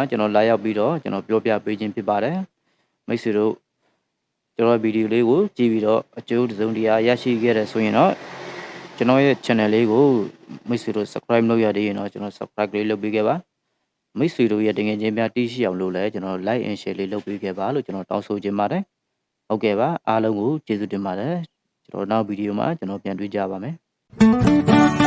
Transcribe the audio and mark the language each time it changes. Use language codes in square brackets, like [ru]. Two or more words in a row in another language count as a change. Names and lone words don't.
[my] ကျွန်တော်လာရောက်ပြီးတော့ကျွန်တော်ပြောပြပေးခြင်းဖြစ်ပါတယ်မိတ်ဆွေတို့ကျွန်တော်ဗီဒီယိုလေးကိုကြည့်ပြီးတော့အကျိုးတစုံတရာရရှိခဲ့တယ်ဆိုရင်တော့ကျွန်တော်ရဲ့ channel လေးကိုမိတ်ဆွေတို့ subscribe လုပ်ရသေးရင်တော့ကျွန်တော် subscribe လေးလုပ်ပေးခဲ့ပါမိတ်ဆွေတို့ရဲ့တကယ်ချင်းများတီးရှိအောင်လို့လည်းကျွန်တော် [en] like and share [my] လေးလုပ်ပေးခဲ့ပါလို့ကျွန်တော်တောင်းဆိုချင်ပါတယ်ဟုတ်ကဲ့ပါအားလုံးကိုကျေးဇူးတင်ပါတယ်ကျွန်တော်နောက်ဗီဒီယိုမှာကျွန်တော်ပြန်တွေ့ကြပါမယ်